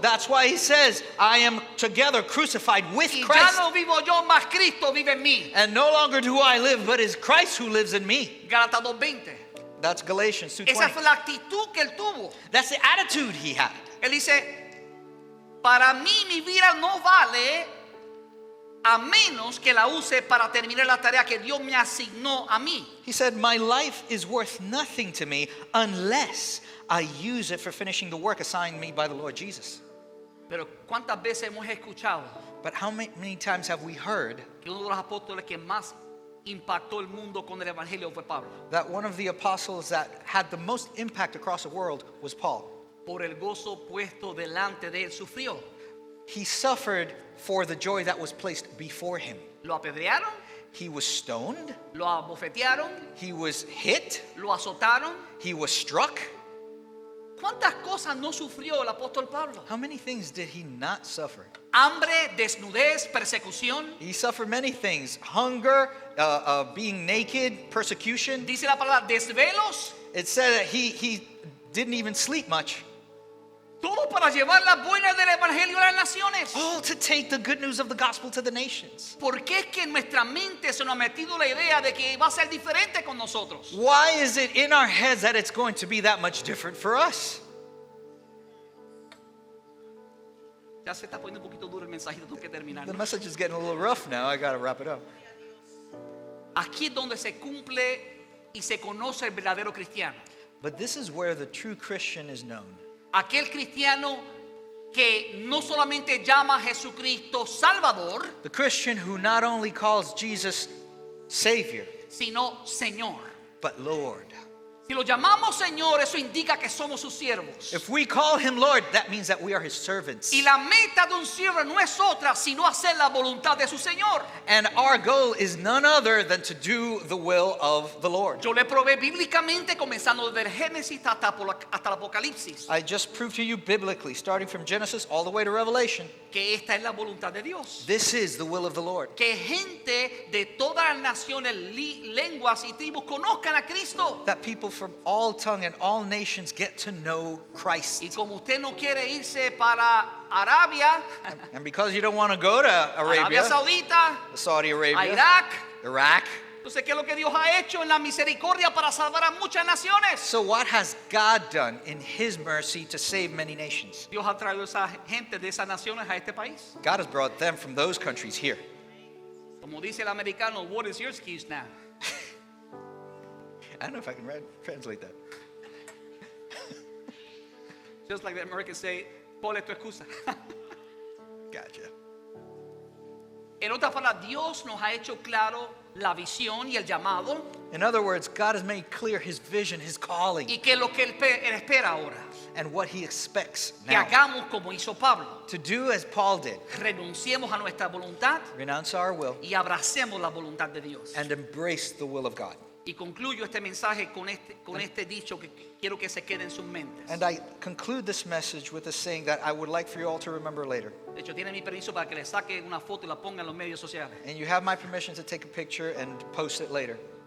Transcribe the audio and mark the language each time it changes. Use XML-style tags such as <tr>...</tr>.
<en>That's why he says, I am together crucified with</en> <es>Y ya</es> <en>Christ.</en> <es>no vivo yo, más Cristo vive en mí.</es> <en>And no longer do I live, but it's Christ who lives in me.</en> <es>Gálatas 2:20.</es> <en>That's Galatians</en> <es>Esa fue</es> <en>2:20.</en> <es>la actitud que él tuvo.</es> <en>That's the attitude he had.</en> <es>Él dice, para mí mi vida no vale a menos que la use para terminar la tarea que Dios me asignó a mí.</es> <en>He said, my life is worth nothing to me unless I use it for finishing the work assigned me by the Lord Jesus.</en> <es>Pero ¿cuántas veces hemos escuchado</es> <en>But how many times have we heard</en> <es>que uno de los apóstoles que más impactó el mundo con el evangelio fue Pablo?</es> <en>that one of the apostles that had the most impact across the world was Paul?</en> <es>Por el gozo puesto delante de él sufrió.</es> <en>He suffered for the joy that was placed before him.</en> <es>Lo apedrearon,</es> <en>He was stoned,</en> <es>lo abofetearon,</es> <en>he was hit,</en> <es>lo azotaron.</es> <en>he was struck.</en> <es>¿Cuántas cosas no sufrió el apóstol Pablo?</es> <en>How many things did he not suffer?</en> <es>Hambre, desnudez, persecución.</es> <en>He suffered many things: hunger, being naked, persecution.</en> <es>Dice la palabra desvelos.</es> <en>It said that he didn't even sleep much.</en> <es>Todo para llevar las buenas del evangelio a las naciones.</es> <en>All to take the good news of the gospel to the nations.</en> <es>¿Por qué es que en nuestra mente se nos ha metido la idea de que va a ser diferente con nosotros?</es> <en>Why is it in our heads that it's going to be that much different for us?</en> <es>Ya se está poniendo un poquito duro el mensajito, tengo que terminar.</es> <en>The message is getting a little rough now. I got to wrap it up.</en> <es>Aquí es donde se cumple y se conoce el verdadero cristiano.</es> <en>But this is where the true Christian is known.</en> <es>Aquel cristiano que no solamente llama a Jesucristo Salvador,</es> <en>The Christian who not only calls Jesus Savior,</en> <es>sino Señor.</es> <en>but Lord.</en> <es>Si lo llamamos Señor, eso indica que somos sus siervos.</es> <en>If we call him Lord, that means that we are his servants.</en> <es>Y la meta de un siervo no es otra, sino hacer la voluntad de su Señor.</es> <en>And our goal is none other than to do the will of the Lord.</en> <es>Yo le probé bíblicamente, comenzando desde el Génesis hasta el Apocalipsis,</es> <en>I just proved to you biblically, starting from Genesis all the way to Revelation,</en> <es>que esta es la voluntad de Dios.</es> <en>this is the will of the Lord.</en> <es>Que gente de todas las naciones, lenguas y tribus conozcan a Cristo.</es> <en>That people from all tongue and all nations get to know Christ.</en> <es>Y como usted no quiere irse para Arabia,</es> <en>And because you don't want to go to</en> <es>Arabia</es> <en>Arabia,</en> <es>Saudita,</es> <en>Saudi</en> <es>a</es> <en>Arabia,</en> <es>Irak,</es> <en>Iraq,</en> <es>entonces ¿qué es lo que Dios ha hecho en la misericordia para salvar a muchas naciones?</es> <en>so what has God done in his mercy to save many nations?</en> <es>Dios ha traído a esa gente de esas naciones a este país.</es> <en>God has brought them from those countries here.</en> <es>Como dice el americano,</es> <en>what is your excuse now? I don't know if I can translate that. Just like the Americans say,</en> <es>ponle tu excusa.</es> <en>Gotcha.</en> <es>En otras palabras, Dios nos ha hecho claro la visión y el llamado</es> <en>In other words, God has made clear his vision, his calling,</en> <es>y que lo que él espera ahora,</es> <en>and what he expects</en> <es>que</es> <en>now.</en> <es>hagamos como hizo Pablo,</es> <en>To do as Paul did,</en> <es>renunciemos a nuestra voluntad</es> <en>renounce our will</en> <es>y abracemos la voluntad de Dios.</es> <en>and embrace the will of God.</en> <es>Y concluyo este mensaje con este dicho que quiero que se quede en sus mentes.</es> <en>And I conclude this message with a saying that I would like for you all to remember later.</en> <es>De hecho, tiene mi permiso para que le saque una foto y la ponga en los medios sociales.</es> <en>And you have my permission to take a picture and post it later.</en>